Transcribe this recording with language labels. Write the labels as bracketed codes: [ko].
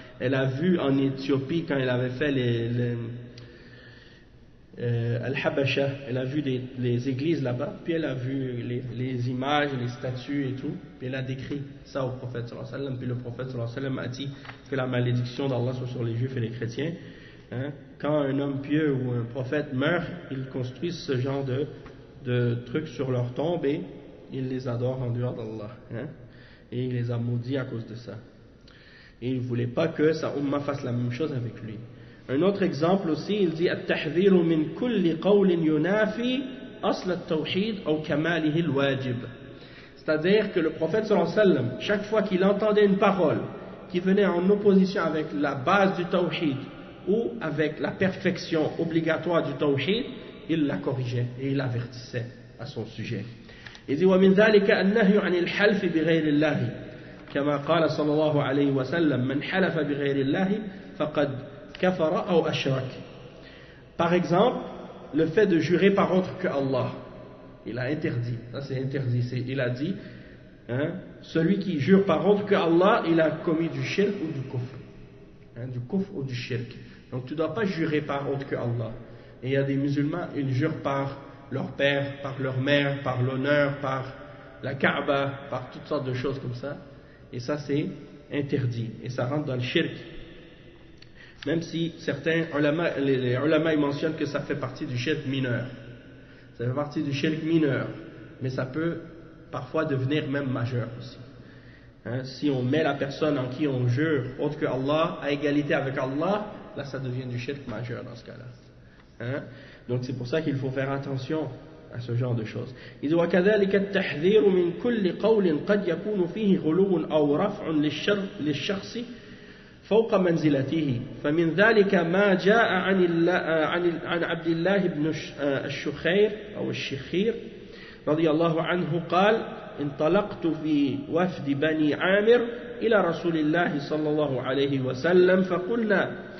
[fr] Elle a vu en Éthiopie quand elle avait fait Al-Habasha, elle a vu les églises là-bas, puis elle a vu les images, les statues et tout, puis elle a décrit ça au prophète sallallahu alayhi wa sallam, puis le prophète sallallahu alayhi wa sallam a dit que la malédiction d'Allah soit sur les juifs et les chrétiens. Quand un homme pieux ou un prophète meurt, ils construisent ce genre de trucs sur leur tombe et ils les adorent en dehors d'Allah, et il les a maudits à cause de ça. Et il ne voulait pas que sa umma fasse la même chose avec lui. Un autre exemple aussi, il dit [ar] التحذير من كل قول ينافي أصل التوحيد أو كماله الواجب. [fr] C'est-à-dire que le prophète sallallahu alayhi wa sallam, chaque fois qu'il entendait une parole qui venait en opposition avec la base du tawhid ou avec la perfection obligatoire du tawhid, il la corrigeait et il avertissait à son sujet. Il dit [ar] ومن ذلك النهي عن الحلف بغير الله كما قال صلى الله عليه وسلم من حلف بغير الله فقد كفر أو أشرك. [fr] Par exemple, le fait de jurer par autre que Allah, il a interdit, ça c'est interdit, il a dit, celui qui jure par autre que Allah, il a commis du shirk ou du kufr ou du shirk. Donc tu ne dois pas jurer par autre que Allah. Et il y a des musulmans, ils jurent par leur père, par leur mère, par l'honneur, par la Kaaba, par toutes sortes de choses comme ça. Et ça c'est interdit, et ça rentre dans le shirk. Même si certains ulama, les ulama ils mentionnent que ça fait partie du shirk mineur. Ça fait partie du shirk mineur, mais ça peut parfois devenir même majeur aussi. Hein, si on met la personne en qui on jure autre que Allah à égalité avec Allah, là ça devient du shirk majeur dans ce cas-là. Hein? Donc c'est pour ça qu'il faut faire attention à ce genre de choses. Il dit [ar] وكذلك التحذير من كل قول قد يكون فيه غلو أو رفع للشخص فوق منزلته فمن ذلك ما جاء عن عبد الله بن الشخير أو الشخير رضي الله عنه قال انطلقت في وفد بني عامر إلى رسول الله صلى الله عليه وسلم فقلنا